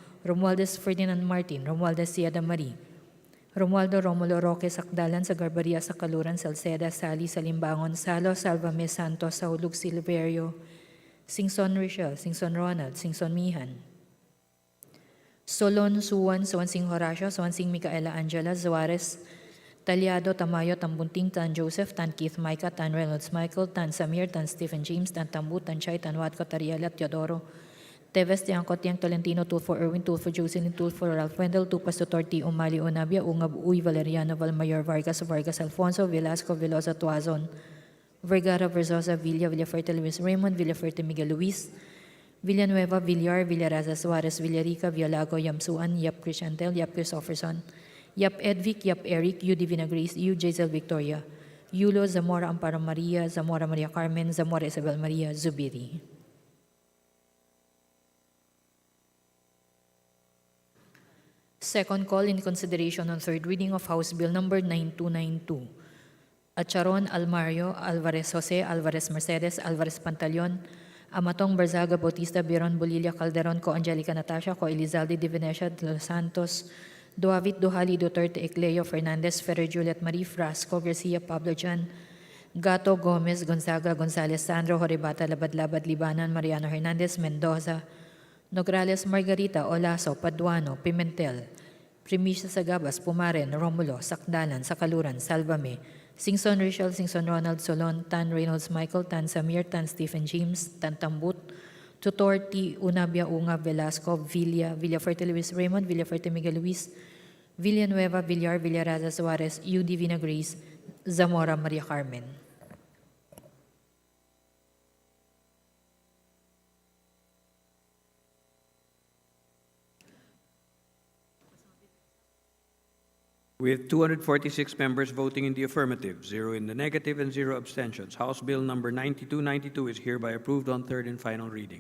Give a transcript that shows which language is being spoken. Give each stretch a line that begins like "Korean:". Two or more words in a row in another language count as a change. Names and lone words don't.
English: Romualdez Ferdinand Martin, Romualdez Siada Marie, Romualdo Romulo Roque Sakdalan sa Garbaria sa Kaluran, Salceda, Sali, Salimbangon, Salo, Salvame Santos, Saulug, Silverio, Singson Richel, Singson Ronald, Singson Mihan, Solon, Suwan, Suwansing Horacio, Suwansing Micaela Angela, Zuarez, Talyado, Tamayo, Tambunting, Tan Joseph, Tan Keith Micah, Tan Reynolds Michael, Tan Samir, Tan Stephen James, Tan Tambu, Tan Chay, Tan Watco, Tariela, Teodoro, Teves, Tiangco, Tiang Tolentino, Tulfo Erwin, Tulfo Jocelyn, Tulfo Ralph Wendell, Tupas Tutorti, Umali Unabia, Ungab Uy, Valeriano Valmayor, Vargas, Vargas Alfonso, Velasco, Velosa, Tuazon, Vergara, Verzosa, Villa, Villaferte Luis Raymond, Villaferte Miguel Luis, Villanueva, Villar, Villaraza, Suarez, Villarica, Villago, Yamsuan, Yap Crishantel, Yap Christopherson, Yap Edvic, Yap Eric, U Divina Grace, U Jazel Victoria, Yulo, Zamora Amparo Maria, Zamora Maria Carmen, Zamora Isabel Maria, Zubiri. Second call in consideration on third reading of House Bill Number 9292. Acharon, Almario, Alvarez Jose, Alvarez Mercedes, Alvarez Pantaleon, Amatong Barzaga Bautista, Biron Bolilla Calderon, Co Angelica Natasha, Co Elizalde de Venecia, de los Santos, Duavit Duhali Duterte Ecleo Fernandez, Ferrer Juliet Marie, Frasco Garcia, Pablo Jan, Gato Gomez, Gonzaga, Gonzalez, Sandro, Horibata, Labad-Labad, Libanan, Mariano Hernandez, Mendoza, Nograles, Margarita, Olaso, Paduano, Pimentel, Primicia Sagabas, Pumaren, Romulo, Sakdalan, Sakaluran, Salvame, Singson Richel, Singson Ronald Solon, Tan Reynolds Michael, Tan Samir, Tan Stephen James, Tan Tambut, Tutor T. Unabia Unga, Velasco, Villa, Villaferte Luis Raymond, Villaferte Miguel Luis, Villanueva, Villar, Villaraza Suarez, U. Divina Grace, Zamora Maria Carmen. With 246 members voting in the affirmative, 0 in the negative, and 0 abstentions, House Bill Number 9292 is hereby approved on third and final reading.